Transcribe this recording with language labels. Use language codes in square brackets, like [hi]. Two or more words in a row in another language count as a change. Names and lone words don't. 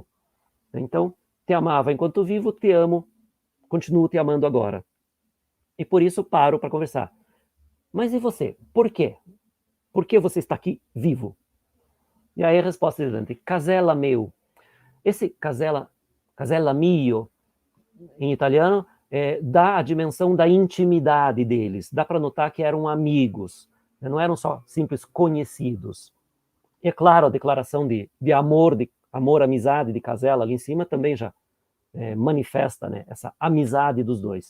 [pt] Então, te amava enquanto vivo, te amo, continuo te amando agora. E por isso paro para conversar. Mas e você? Por quê? Por que você está aqui vivo? E aí a resposta de Dante, casella meu. Esse casella mio, em italiano, dá a dimensão da intimidade deles. Dá para notar que eram amigos, não eram só simples conhecidos. E é claro, a declaração de amor, amizade de Casella ali em cima também já manifesta, né, essa amizade dos dois.